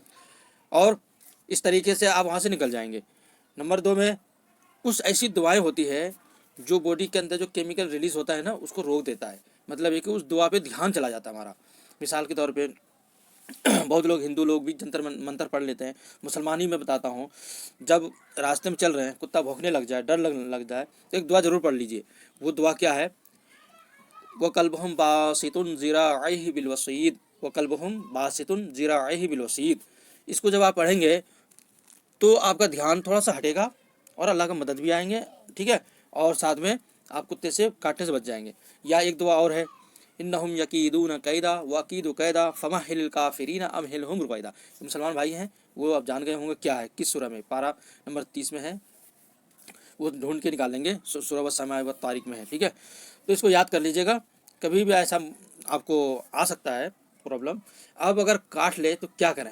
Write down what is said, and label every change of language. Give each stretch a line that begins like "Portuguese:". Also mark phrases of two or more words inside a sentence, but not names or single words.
Hindi: और इस तरीके से आप वहाँ से निकल जाएंगे। नंबर 2 में कुछ ऐसी दवाएं होती है जो बॉडी के अंदर जो केमिकल रिलीज होता है ना, उसको रोक देता है। मतलब ये कि उस दवा पे ध्यान चला जाता है हमारा। मिसाल के तौर पे बहुत लोग, हिंदू लोग भी जंतर मंतर पढ़ लेते हैं। मुसलमानी में बताता हूँ, जब रास्ते में चल रहे हैं, कुत्ता भौंकने लग जाए, डर लग जाए, तो एक दुआ जरूर पढ़ लीजिए। वो दुआ क्या है?
Arabic: وكلبهم باسط ذراعيه بالوصيد، وكلبهم باسط ذراعيه بالوصيد.
Hindi: इसको जब आप पढ़ेंगे तो आपका ध्यान थोड़ा सा हटेगा और अल्लाह का मदद भी आएंगे, ठीक है। और साथ में आप कुत्ते से काटने से बच जाएंगे। या एक दुआ और है,
Arabic: إنهم يكيدون كيدا وأكيد كيدا فمهل الكافرين أمهلهم رويدا.
Hindi: मुसलमान भाई हैं, वो आप जान गए होंगे क्या है, किस सूरह में, पारा नंबर 30 में है, वो ढूंढ के निकालेंगे, सूरह वस्समाअ वत्तारिक में है, ठीक है। तो इसको याद कर लीजिएगा, कभी भी ऐसा आपको आ सकता है प्रॉब्लम। अब अगर काट ले तो क्या करें?